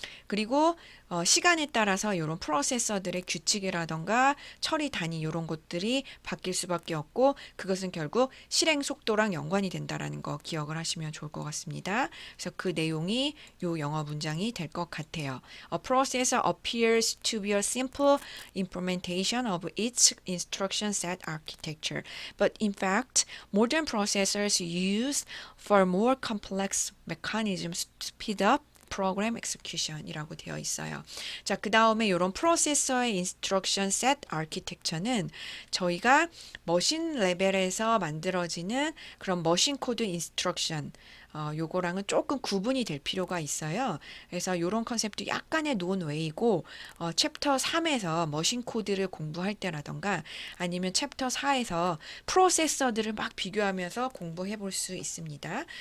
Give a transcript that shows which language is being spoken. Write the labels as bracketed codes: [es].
[ko] 그리고 시간에 따라서 이런 프로세서들의 규칙이라던가 처리 단위 이런 것들이 바뀔 수밖에 없고 그것은 결국 실행 속도랑 연관이 된다라는 거 기억을 하시면 좋을 것 같습니다. 그래서 그 내용이 요 영어 문장이 될 것 같아요. [en] A processor appears to be a simple implementation of its instruction set architecture, but in fact, modern processors use far more complex mechanisms to speed up 프로그램 execution [ko] 이라고 되어 있어요. 자, 그 다음에 이런 프로세서의 instruction set architecture는 저희가 머신 레벨에서 만들어지는 그런 머신 코드 instruction 요거랑은 조금 구분이 될 필요가 있어요. 그래서 이런 컨셉도 약간의 논외이고 챕터 3에서 머신 코드를 공부할 때라던가 아니면 챕터 4에서 프로세서들을 막 비교하면서 공부해 볼 수 있습니다.